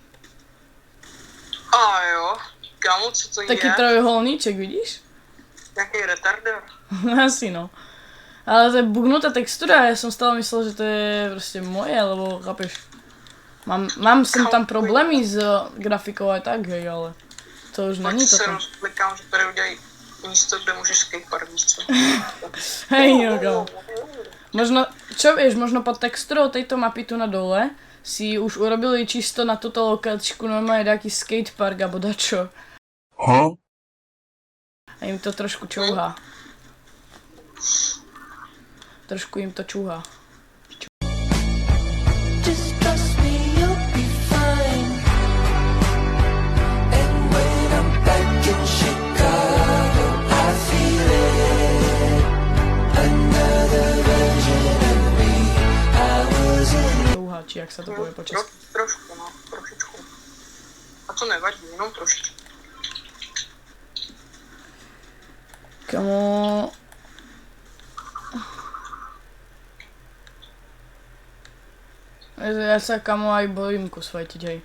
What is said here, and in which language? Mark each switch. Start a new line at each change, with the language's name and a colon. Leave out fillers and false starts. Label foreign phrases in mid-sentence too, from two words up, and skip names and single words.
Czech: A jo. Kámo, co to
Slovak: Taký je? trojuholníček, vidíš?
Czech: Jaký retarder? Asi no.
Slovak: Ale to je bugnutá textúra, ja som stále myslel, že to je proste moje, lebo chápeš. Mám sem tam problémy s grafikou aj tak, hej, ale to už není
Czech: se
Slovak: toto.
Czech: rozklikám, že tady udělají místo, kde můžeš skatepark, víš co?
Slovak: Hej, no kámo. Možno, čo vieš, možno pod textúrou tejto mapy tu na dole si už urobili čisto na túto lokáčku normálne taký skatepark alebo dačo. A im to trošku čúha. Trošku im to čúha.
English: Just trust me, you'll be fine. And when I'm back in Chicago, I feel it. Another version of me. I was in.
Slovak: Čúha, či jak sa to povie po česky. Trošku, no, trošičku.
Czech: A to nevadí, jenom trošičku.
Slovak: Kamo... Ja sa kamo aj bojím kus fajtiť, hej.